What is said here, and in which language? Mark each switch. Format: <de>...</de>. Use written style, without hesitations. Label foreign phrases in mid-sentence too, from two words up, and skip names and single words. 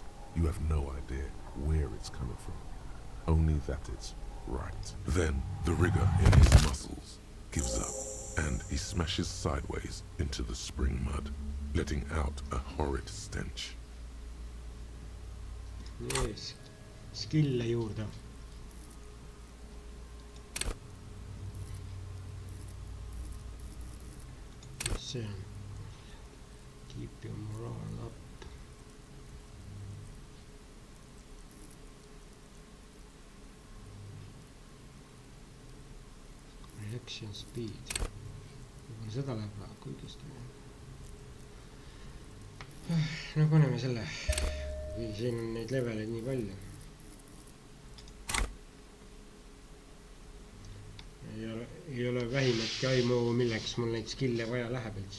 <en>You have no idea where it's coming from, only that it's right. Then the rigor in his muscles gives up, and he smashes sideways into the spring mud, letting out a horrid stench. Yes.</en> <et>Skill'e juurde. Mis see on?</et> <en>Keep your morale up. Reaction speed.</en> <et>Võib-olla seda läheb väga kõigest. No paneme selle. Siin on neid leveleid nii palju. Ei ole vähimatki aimu, milleks mul neid skill'e vaja läheb üldse.</et>